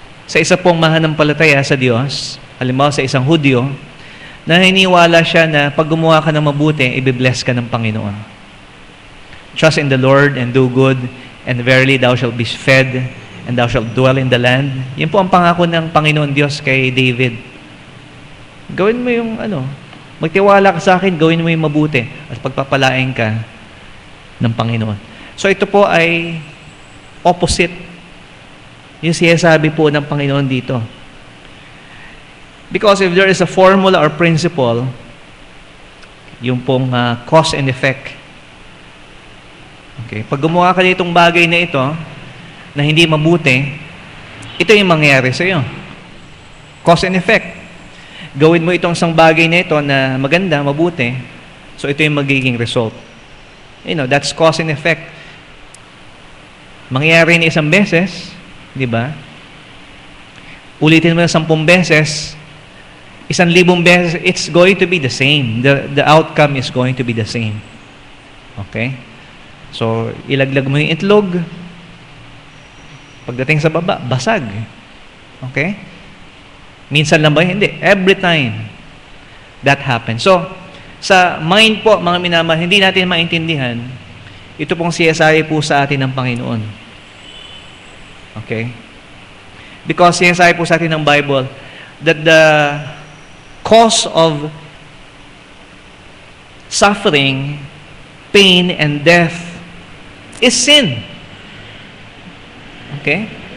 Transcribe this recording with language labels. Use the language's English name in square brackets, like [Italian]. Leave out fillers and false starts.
[Filipino] Sa isa pong mananampalataya sa Diyos, halimbawa sa isang Hudyo, na hiniwala siya na pag gumawa ka ng mabuti, ibibless ka ng Panginoon. [English] Trust in the Lord and do good, and verily thou shalt be fed, and thou shalt dwell in the land. [Filipino] Yan po ang pangako ng Panginoon Diyos kay David. Gawin mo yung magtiwala ka sa akin, gawin mo yung mabuti, at pagpapalain ka ng Panginoon. [English] So [Filipino] ito po ay opposite Yung sinasabi po ng Panginoon dito. [English] Because if there is a formula or principle, [Filipino] yung pong [English] cause and effect. Okay? [Filipino] Pag gumawa ka nitong bagay na ito, na hindi mabuti, ito yung mangyayari sa iyo. Cause and effect. Gawin mo itong isang bagay na ito na maganda, mabuti, so ito yung magiging result. [English] That's cause and effect. [Filipino] Mangyayari na isang beses, di ba? Ulitin mo na 10 beses, 1,000 beses, [English] it's going to be the same. The outcome is going to be the same. [Filipino] Okay? So, ilaglag mo yung itlog. Pagdating sa baba, basag. Okay? Minsan lang ba? Hindi. [English] Every time that happens. [Filipino] So, sa mind po, mga minamahal, hindi natin maintindihan, ito pong sinasabi po sa atin ng Panginoon. [English] Okay? Because [Filipino] sinasabi po sa atin ng [English] Bible that the cause of suffering, pain, and death is sin. Okay?